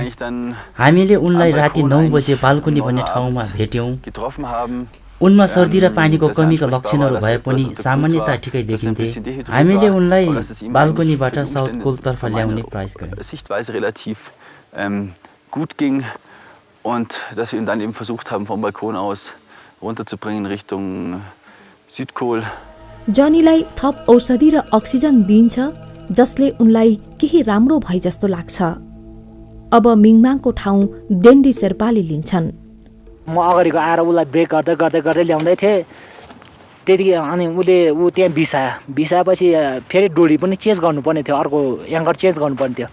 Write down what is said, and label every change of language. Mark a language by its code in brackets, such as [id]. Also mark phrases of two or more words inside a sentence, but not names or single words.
[ne] हामीले उनलाई राति 9 बजे बाल्कुनी भन्ने ठाउँमा भेट्यौँ। उनमा सर्दी र पानीको कमीका लक्षणहरू भए पनि सामान्यता ठिकै देखिन्थे। हामीले उनलाई बाल्कनीबाट साउथ कोलतर्फ ल्याउने प्रयास गऱ्यौँ। [de] gut ging und dass wir ihn dann eben versucht haben, vom Balkon aus runterzubringen Richtung Südkohl. [ne] जनीलाई थप औषधि र अक्सिजन दिइन्छ जसले उनलाई केही राम्रो भए जस्तो लाग्छ। अब मिङमाङको ठाउँ डेन्डी शेर्पाले लिन्छन्। म अगाडिको आएर उसलाई ब्रेक गर्दै गर्दै गर्दै ल्याउँदै थिएँ, त्यति अनि ऊ त्यहाँ बिसाएपछि फेरि डोरी पनि चेन्ज गर्नुपर्ने थियो, अर्को [en] anchor change [ne] गर्नुपर्ने थियो।